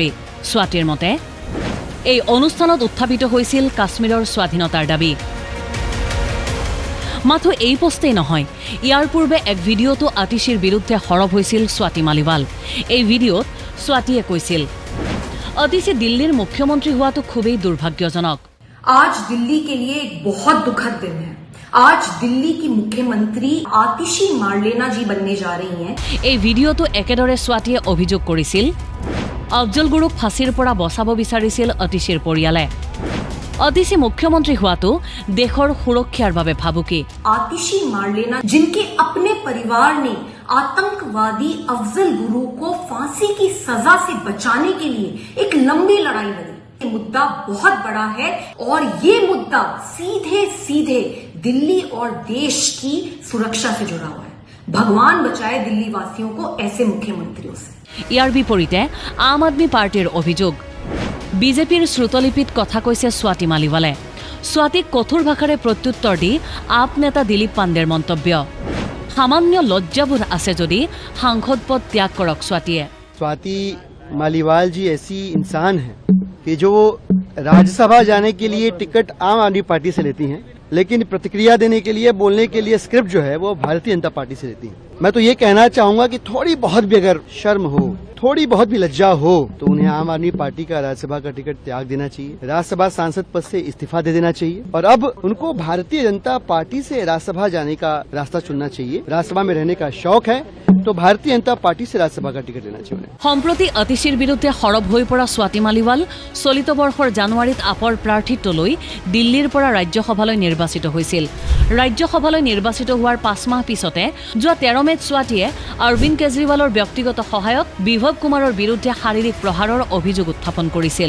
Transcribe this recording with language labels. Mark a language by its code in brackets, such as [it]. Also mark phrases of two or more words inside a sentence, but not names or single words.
[as] স্বাতিৰ মতে এই অনুষ্ঠানত উত্থাপিত হৈছিল কাশ্মীৰৰ স্বাধীনতাৰ দাবী। মাথো এই পোষ্টেই নহয়, ইয়াৰ পূৰ্বে এক ভিডিঅ'টো অতিশীৰ বিৰুদ্ধে সৰব হৈছিল স্বাতি মালিৱাল। এই ভিডিঅ'ত স্বাতিয়ে কৈছিল, অতিশী দিল্লীৰ মুখ্যমন্ত্ৰী হোৱাটো খুবেই দুৰ্ভাগ্যজনক। [hi] आज दिल्ली के लिए एक बहुत दुखद दिन है। आज दिल्ली की मुख्यमंत्री आतिशी मार्लेना जी बनने जा रही हैं। [as] এই ভিডিঅ'টো একেদৰে স্বাতিয়ে অভিযোগ কৰিছিল, আফজল গুৰুক ফাঁচীৰ পৰা বচাব বিচাৰিছিল অতিশীৰ পৰিয়ালে। অতিশী মুখ্যমন্ত্ৰী হোৱাটো দেশৰ সুৰক্ষাৰ বাবে ভাবুকি। [hi] आतिशी मार्लेना जिनके अपने परिवार ने आतंकवादी अफजल गुरु को फांसी की सजा से बचाने के लिए एक लंबी लड़ाई लड़ी। ये मुद्दा बहुत बड़ा है और ये मुद्दा सीधे सीधे दिल्ली और देश की सुरक्षा से जुड़ा हुआ है। भगवान बचाए दिल्ली वासियों को ऐसे मुख्यमंत्रियों से। [as] ইয়াৰ বিপৰীতে আম আদমি পাৰ্টিৰ অভিযোগ, বিজেপিৰ শ্ৰুতলিপিত কথা কৈছে স্বাতি মালিৱালে। স্বাতিক কঠোৰ ভাষাৰে প্ৰত্যুত্তৰ দি আপ নেতা দিলীপ পাণ্ডেৰ মন্তব্য, সামান্য লজ্জাবোধ আছে যদি সাংসদ পদ ত্যাগ কৰক স্বাতিয়ে। [hi] स्वाति मालीवाल जी ऐसी इंसान है कि जो राज्यसभा जाने के लिए टिकट आम आदमी पार्टी से लेती हैं, लेकिन प्रतिक्रिया देने के लिए, बोलने के लिए स्क्रिप्ट जो है वो भारतीय जनता पार्टी से लेती है। मैं तो ये कहना चाहूंगा कि थोड़ी बहुत भी अगर शर्म हो, थोड़ी बहुत भी लज्जा हो, तो उन्हें आम आदमी पार्टी का राज्यसभा का टिकट त्याग देना चाहिए, राज्यसभा सांसद पद से इस्तीफा दे देना चाहिए और अब उनको भारतीय जनता पार्टी से राज्यसभा जाने का रास्ता चुनना चाहिए। राज्यसभा में रहने का शौक है तो भारतीय जनता पार्टी से राज्यसभा का टिकट लेना चाहिए। [as] সম্প্ৰতি অতিশীৰ বিৰুদ্ধে সৰব হৈ পৰা স্বাতি মালিৱাল চলিত বৰ্ষৰ জানুৱাৰীত আপৰ প্ৰাৰ্থিত্ব লৈ দিল্লীৰ পৰা ৰাজ্যসভালৈ নিৰ্বাচিত হৈছিল। ৰাজ্যসভালৈ নিৰ্বাচিত হোৱাৰ 5 মাহ পিছতে যোৱা 13 মেত স্বাতিয়ে অৰবিন্দ কেজৰিৱালৰ ব্যক্তিগত সহায়ক বিভৱ কুমাৰৰ বিৰুদ্ধে শাৰীৰিক প্ৰহাৰৰ অভিযোগ উত্থাপন কৰিছিল।